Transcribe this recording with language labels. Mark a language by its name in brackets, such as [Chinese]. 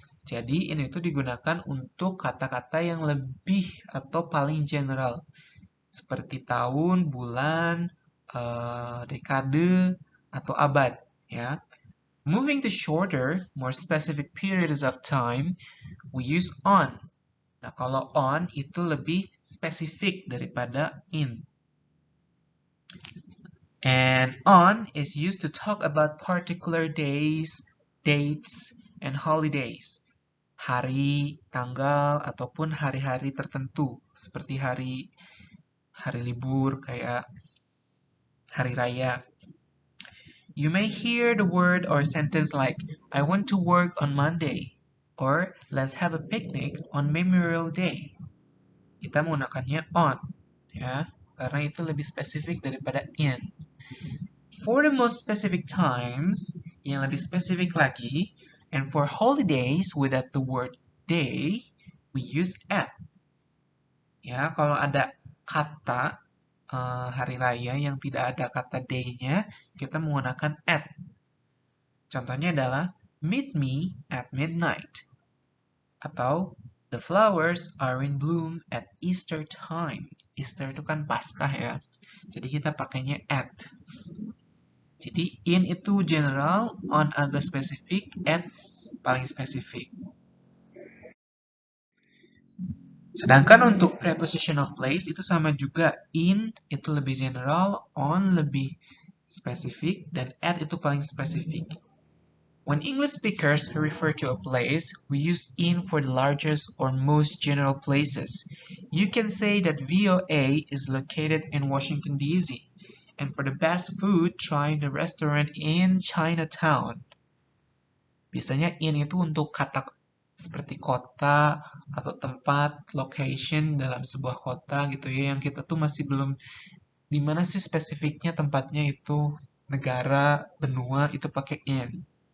[Indonesian] Jadi ini itu digunakan untuk kata-kata yang lebih atau paling general. Seperti tahun, bulan, dekade, atau abad. Ya. [English] Moving to shorter, more specific periods of time, we use on. [Indonesian] Nah, kalau on itu lebih spesifik daripada in. [English] And on is used to talk about particular days, dates, and holidays. [Indonesian] Hari, tanggal, ataupun hari-hari tertentu. Seperti hari libur, kayak hari raya. [English] You may hear the word or sentence like, I want to work on Monday, or let's have a picnic on Memorial Day. [Indonesian] Kita menggunakannya on, ya, karena itu lebih spesifik daripada in. [English] For the most specific times, [Indonesian] yang lebih spesifik lagi, [English] and for holidays without the word day, we use at. [Indonesian] Ya, kalau ada kata hari raya yang tidak ada kata day-nya, kita menggunakan at. Contohnya adalah [English] meet me at midnight. Atau the flowers are in bloom at Easter time. [Indonesian] Easter itu kan Paskah ya. Jadi kita pakainya at. Jadi in itu general, on agak spesifik, at paling spesifik. Sedangkan untuk preposition of place itu sama juga. In itu lebih general, on lebih spesifik, dan at itu paling spesifik. [English] When English speakers refer to a place, we use in for the largest or most general places. You can say that VOA is located in Washington, D.C. And for the best food, try the restaurant in Chinatown. [Indonesian] Biasanya in itu untuk kata seperti kota atau tempat, location dalam sebuah kota gitu ya, yang kita tuh masih belum di mana sih spesifiknya tempatnya itu, negara, benua, itu pakai in.